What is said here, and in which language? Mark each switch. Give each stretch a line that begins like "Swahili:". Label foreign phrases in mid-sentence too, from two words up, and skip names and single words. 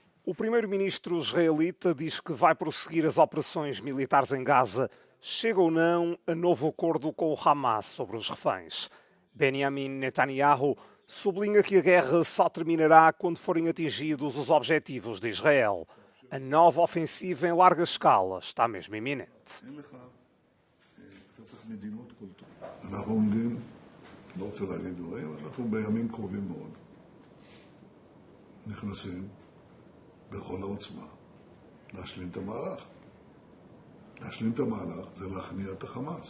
Portuguese: O primeiro-ministro israelita diz que vai prosseguir as operações militares em Gaza, chega ou não a novo acordo com o Hamas sobre os reféns. Benjamin Netanyahu sublinha que a guerra só terminará quando forem atingidos os objetivos de Israel. A nova ofensiva em larga escala está mesmo iminente.
Hebrew: אנחנו עומדים, לא רוצה להגיד דברים, אנחנו בימים קרובים מאוד נכנסים בכל העוצמה להשלים את המהלך. להשלים את המהלך זה להכניע את החמאס.